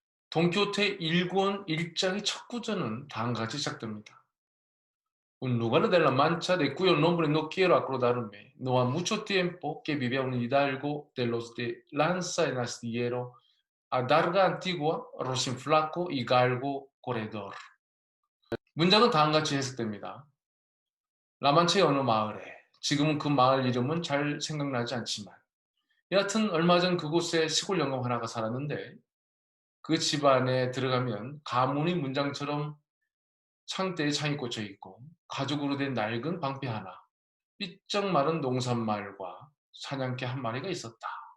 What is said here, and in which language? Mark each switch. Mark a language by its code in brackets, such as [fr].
[ko] 돈키호테 1권 1장의 첫 구절은 다음과 같이 시작됩니다. [es] Un lugar de la Mancha de cuyo nombre no quiero acordarme, no ha mucho tiempo que vivía un hidalgo de los de lanza en astillero, adarga antigua, rocinflaco y galgo corredor. [ko] 문장은 다음과 같이 해석됩니다. 라만차의 어느 마을에, 지금은 그 마을 이름은 잘 생각나지 않지만, 여하튼 얼마 전 그곳에 시골 영감 하나가 살았는데, 그 집안에 들어가면 가문의 문장처럼 창대에 창이 꽂혀 있고 가죽으로 된 낡은 방패 하나, 삐쩍 마른 농산말과 사냥개 한 마리가 있었다.